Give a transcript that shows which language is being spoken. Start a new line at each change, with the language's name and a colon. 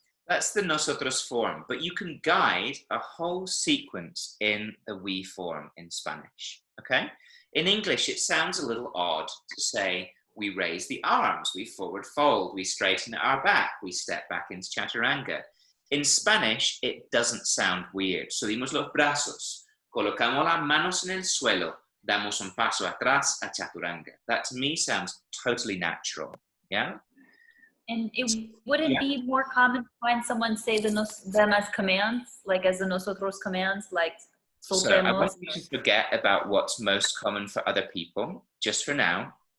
English: That's the nosotros form, but you can guide a whole sequence in the we form in Spanish, okay? In English, it sounds a little odd to say we raise the arms, we forward fold, we straighten our back, we step back into chaturanga. In Spanish, it doesn't sound weird.
Spanish: Subimos los brazos, colocamos las manos en el suelo, damos un paso atrás a chaturanga.
English: That to me sounds totally natural, yeah? And would it be more common to find someone say them as commands, like as the nosotros commands, like soltemos? So I want you to forget about what's most common for other people, just for now.